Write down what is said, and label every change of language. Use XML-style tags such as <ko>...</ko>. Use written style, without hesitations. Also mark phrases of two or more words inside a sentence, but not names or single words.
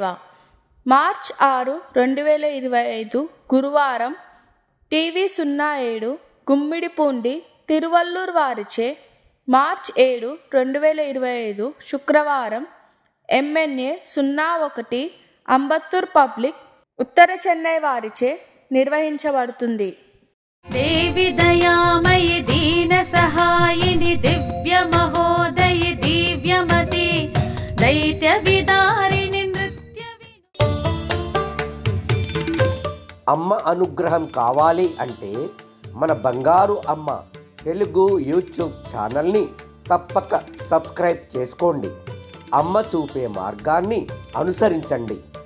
<te>మార్చ్ 6, 2025 గురువారం టీవీ 07 గుమ్మిడిపూండి తిరువల్లూర్ వారిచే. మార్చ్ 7, 2025 శుక్రవారం MNA 01 అంబత్తూర్ పబ్లిక్ ఉత్తర చెన్నై వారిచే నిర్వహించబడుతుంది.</te> <sa>देवी दयामयि दीन सहायिनि दिव्य महोदयि दिव्यमते दैत्य विदारिणि नृत्य।</sa> <te>అమ్మ అనుగ్రహం కావాలి అంటే మన బంగారు అమ్మ తెలుగు యూట్యూబ్ ఛానల్ని తప్పక సబ్స్క్రైబ్ చేసుకోండి. అమ్మ చూపే మార్గాన్ని అనుసరించండి.</te>